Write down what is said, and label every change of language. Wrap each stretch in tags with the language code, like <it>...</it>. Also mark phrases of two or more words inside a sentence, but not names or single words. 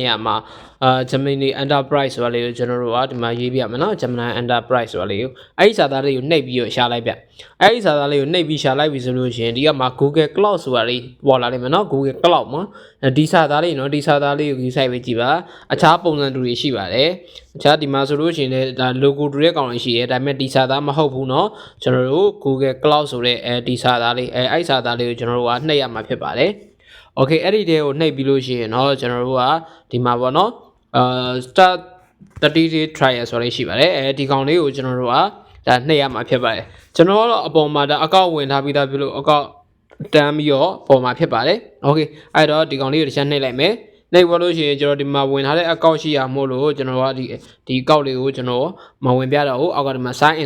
<my>ရာမှာGemini Enterprise ဆိုတာလေးကိုကျွန်တော်တို့ကဒီမှာရေးပြမယ်နော် Gemini Enterprise ဆိုတာလေးကိုအဲ့ဒီစာသားလေးကိုနှိပ်ပြီးတော့ရှာလိုက်ပြအဲ့ဒီစာသားလေးကိုနှိပ်ပြီးရှာလိုက်ပြီဆိုလို့ရှိရင်ဒီကမှာ Google Cloud ဆိုတာလေးပေါ်လာလိမ့်မယ်နော် Google Cloud မှာဒီစာသားလေးနော်ဒီစာသားလေးကိုယူဆိုင်ပြီးကြည့်ပါအခြားပုံစံတူတွေရှိပါတယ်အခြားဒီမှာဆိုလို့ရှိရင်လည်းဒါ logo တူတဲ့ကောင်တွေရှိရဲဒါပေမဲ့ဒီစာသားမဟုတ်ဘူးနော်ကျွန်တော်တို့ Google Cloud ဆိုတဲ့ဒီစာသားလေးအဲ့စာသား လေးကိုကျွန်တော်တို့ကနှိပ်ရမှာဖြစ်ပါတယ် okay အဲ့ဒီတဲကိုနှိပ်ပြီးလို့ရှိရင်တော့ကျွန်တော်တို့ကဒီမှာပေါ့နော်</my> <en>start 30 day trial</en> <my>ဆိုလေးရှိပါတယ်ဒီကောင်လေးကိုကျွန်တော်တို့ကဒါနှိပ်ရမှာဖြစ်ပါတယ်ကျွန်တော်ကတော့အပေါ်မှာဒါအကောင့်ဝင်ထားပြီးသားပြုလို့အကောင့်တန်းပြီး တော့ပေါ်မှာဖြစ်ပါတယ် okay အဲ့တော့ဒီကောင်လေးကိုတစ်ချက်နှိပ်လိုက်မယ်နှိပ်ပေါ်လို့ရှိရင်ကျွန်တော်ဒီမှာဝင်ထားတဲ့အကောင့်ရှိရမို့လို့ကျွန်တော်ကဒီအကောင့်လေးကိုကျွန်တော်မဝင်ပြတော့ဘူးအောက်ကဒီမှာ</my> <en>sign in</en>